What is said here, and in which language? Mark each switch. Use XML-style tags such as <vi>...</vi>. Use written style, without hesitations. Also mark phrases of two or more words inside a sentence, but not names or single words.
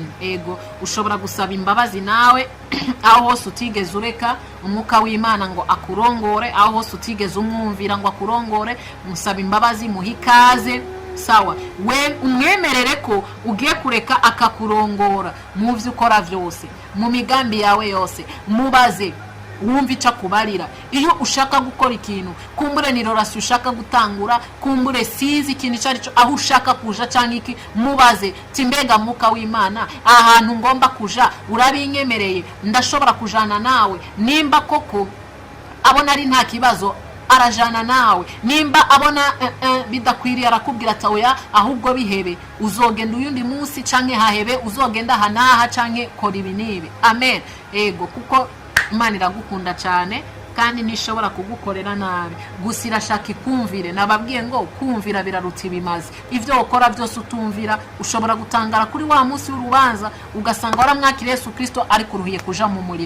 <rn>Ego ushobora gusaba imbabazi nawe aho hose utigeze ureka Umwuka w'Imana ngo akurongore, aho hose utigeze umwumvira ngo akurongore, musaba imbabazi, muhe ikaze. Sawa, we umwemerere ko ugiye kureka akakurongora mu byo ukora byose, mu migambi yawe yose. Mubaze, wumva icyo akubarira. Iyo ushaka gukora ikintu, kumbure ni relation ushaka gutangura, kumbure sizi ikintu icyo ari cyo, aho ushaka kuja cyangwa iki, mubaze timbega Mwuka w'Imana ahantu ngomba kuja urabinyemereye, ndashobora kujana nawe. Nimba koko abona ari nta kibazo arajana nawe, nimba abona bidakwiriye arakubwira ati oya ahubwo bihebe, uzogenda uyundi munsi canke hahebe, uzogenda hanaha canke kora ibi nibi. Amen. Ego kuko Imana iragukunda cyane kandi nishobora kugukorera nabi, gusa irashaka ikumvire. Nababwiye ngo kumvira biraruta ibimazi. Ivyo ukora byose utumvira, ushobora gutangara kuri wa munsi w'urubanza ugasanga waramwakira Yesu Kristo ariko uruhiye kuja mu muriro.</rn>